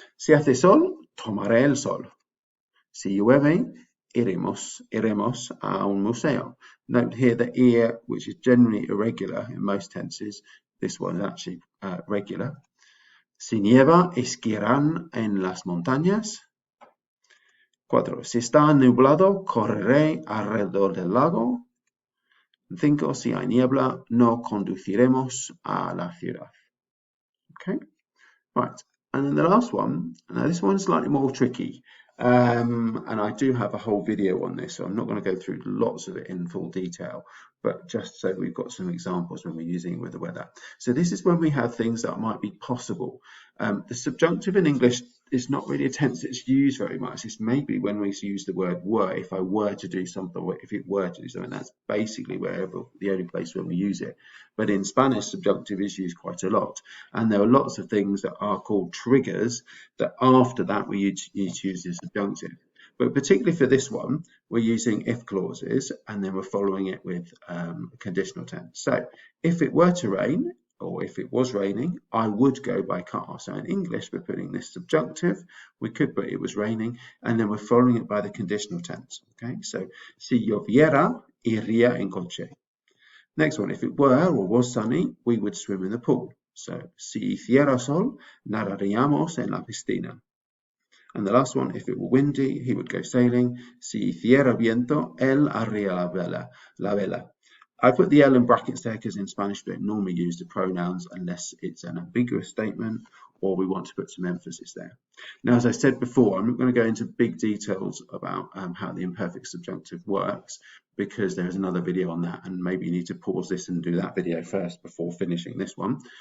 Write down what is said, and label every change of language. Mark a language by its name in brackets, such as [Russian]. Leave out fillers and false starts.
[Spanish] Si hace sol, tomaré el sol. Si llueve, iremos a un museo. [English] Note here the ir, which is generally irregular in most tenses. This one is actually regular. [Spanish] Si nieva, esquiarán en las montañas. 4. Si está nublado, correré alrededor del lago. 5. Si hay niebla, no conduciremos a la ciudad. [English] Okay, right. And then the last one, now this one's slightly more tricky. And I do have a whole video on this, so I'm not going to go through lots of it in full detail, but just so we've got some examples when we're using it with the weather. So this is when we have things that might be possible. The subjunctive in English is not really a tense that's used very much. It's maybe when we use the word were, if I were to do something, or if it were to do something, that's basically the only place where we use it. But in Spanish, subjunctive is used quite a lot. And there are lots of things that are called triggers that after that we need to use the subjunctive. But particularly for this one, we're using if clauses and then we're following it with conditional tense. So if it were to rain, or if it was raining, I would go by car. So in English, we're putting this subjunctive. We could put it was raining, and then we're following it by the conditional tense. Okay, so [Spanish] si lloviera, iría en coche. [English] Next one, if it were or was sunny, we would swim in the pool. So [Spanish] si hiciera sol, nadaríamos en la piscina. [English] And the last one, if it were windy, he would go sailing. [Spanish] Si hiciera viento, él haría la vela. [English] I put the L in brackets there because in Spanish we don't normally use the pronouns unless it's an ambiguous statement or we want to put some emphasis there. Now, as I said before, I'm not going to go into big details about how the imperfect subjunctive works because there is another video on that, and maybe you need to pause this and do that video first before finishing this one.